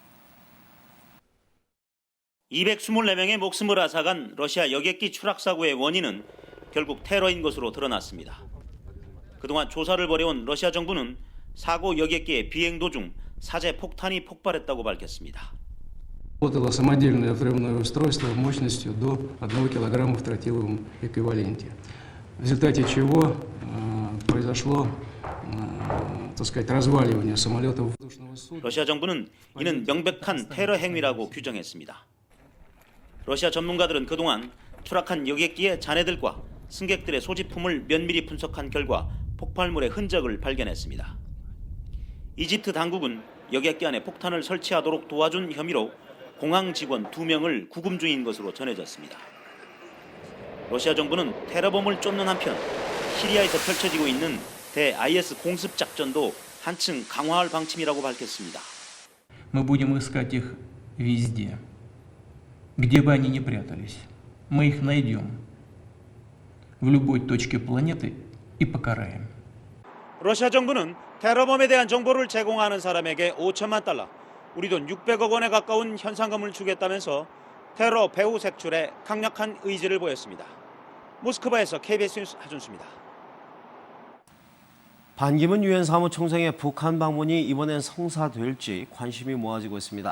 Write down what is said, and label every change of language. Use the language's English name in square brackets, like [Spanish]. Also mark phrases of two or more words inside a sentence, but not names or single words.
[Korean] 224명의 목숨을 앗아간 러시아 여객기 추락 사고의 원인은 결국 테러인 것으로 드러났습니다. 그동안 조사를 벌여온 러시아 정부는 사고 여객기의 비행 도중 사제 폭탄이 폭발했다고 밝혔습니다. [Russian] Работало самодельное взрывное устройство мощностью до 1 кг в тротиловом эквиваленте, в результате чего произошло так сказать, разваливания самолетов воздушного судна. [Korean] 러시아 정부는 이는 명백한 테러 행위라고 규정했습니다. 러시아 전문가들은 그동안 추락한 여객기의 잔해들과 승객들의 소지품을 면밀히 분석한 결과 폭발물의 흔적을 발견했습니다. 이집트 당국은 여객기 안에 폭탄을 설치하도록 도와준 혐의로 공항 직원 2명을 구금 중인 것으로 전해졌습니다. 러시아 정부는 테러범을 쫓는 한편 시리아에서 펼쳐지고 있는 대-IS 공습 작전도 한층 강화할 방침이라고 밝혔습니다. [Russian] Мы будем искать их везде, где бы они ни прятались. Мы их найдем в любой точке планеты и покараем. [Korean] 러시아 정부는 테러범에 대한 정보를 제공하는 사람에게 5천만 달러, 우리 돈 600억 원에 가까운 현상금을 주겠다면서 테러 배후 색출에 강력한 의지를 보였습니다. 모스크바에서 KBS 뉴스 하준수입니다. 반기문 유엔 사무총장의 북한 방문이 이번엔 성사될지 관심이 모아지고 있습니다.